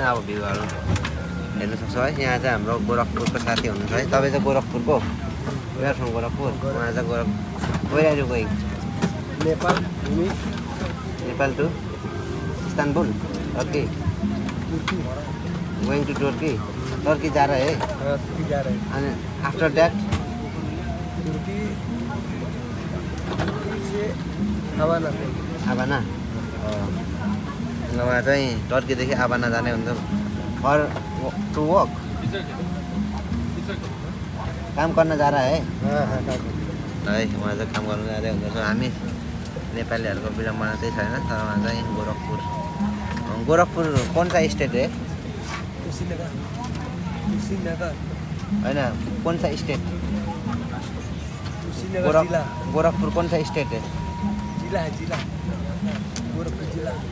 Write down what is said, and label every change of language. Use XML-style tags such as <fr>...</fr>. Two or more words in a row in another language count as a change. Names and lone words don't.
<ne>अब भ्यूहरू हेर्नु सक्छ है। यहाँ चाहिँ हाम्रो गोरखपुरको साथी हुनुहुन्छ है। तपाईँ चाहिँ गोरखपुरको?</ne> <en>where from Gorakhpur?</en> <ne>उहाँ चाहिँ</ne> <en>where are you going? Nepal to Istanbul Turkey? going to Turkey</en> <hi>जा रहे हैं?</hi> <ne>अनि</ne> <en>after that</en> <ne>आबाना उहाँ चाहिँ टर्कीदेखि आबाना जाने हुन्छ</ne> <en>for to work,</en> <ne>काम गर्न</ne> <hi>जा रहा है</hi> <ne>है। उहाँ चाहिँ काम गर्नु जाँदै हुँदैछ। हामी नेपालीहरूको विडम्बना चाहिँ छैन, तर उहाँ चाहिँ गोरखपुर</ne> <hi>कौन सा स्टेट है? होइन कौन सा स्टेट? गोरखपुर कौन सा स्टेट है? जिला है, जिला गोरखपुर जिला।</hi>